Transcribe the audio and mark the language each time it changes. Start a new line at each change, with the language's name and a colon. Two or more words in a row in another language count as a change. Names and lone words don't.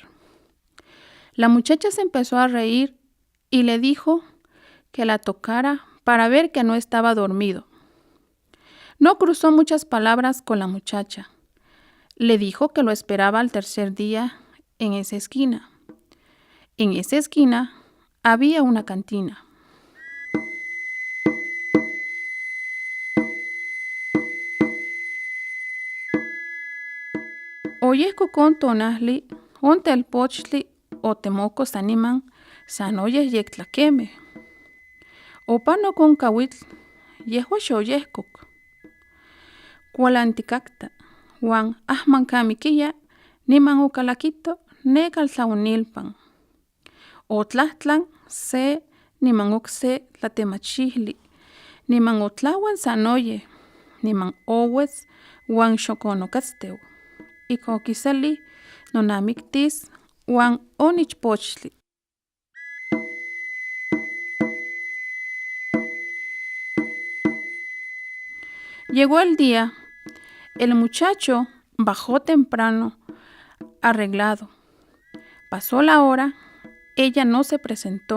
Spanish: La muchacha se empezó a reír y le dijo que la tocara para ver que no estaba dormido. No cruzó muchas palabras con la muchacha. Le dijo que lo esperaba al tercer día en esa esquina. En esa esquina había una cantina.
Nahuatl languages: Oyehko kon tonahli, on telpochtli otemoko saniman, sanoyeh yektlakemeh. Opanok on kawitl, yehua xoyehkok. Kualantikakta, uan ahman kamikiya, niman okalakito ne kaltlaonilpan. otlahtlan se niman okse tlatemachihli, niman otlahuan sanoye, niman owetz wan xokonokatsteu. Ik okiseli nonamiktis wan onichpochtli.
Spanish: Llegó el día. El muchacho bajó temprano, arreglado. Pasó la hora, ella no se presentó.